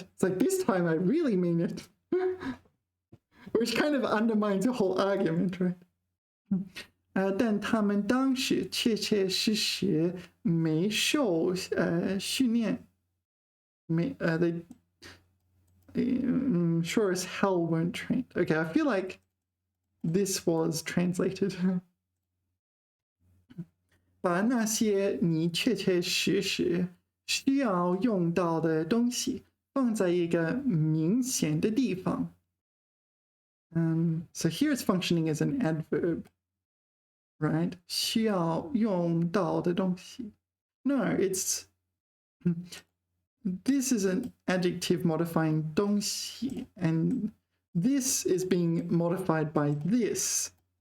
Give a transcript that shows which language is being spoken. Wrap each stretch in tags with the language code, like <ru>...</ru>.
<en>It's like this time I really mean it. Which kind of undermines the whole argument, right?</en> <zh>但他们当时切切实实没受训练，</zh> <en>they sure as hell weren't trained. Okay, I feel like this was translated.</en> <zh>把那些你切切实实需要用到的东西放在一个明显的地方。</zh> <en>So here it's functioning as an adverb, right?</en> <zh>需要用到的东西.</zh> <en>No, it's this is an adjective modifying 东西, and this is being modified by this.</en>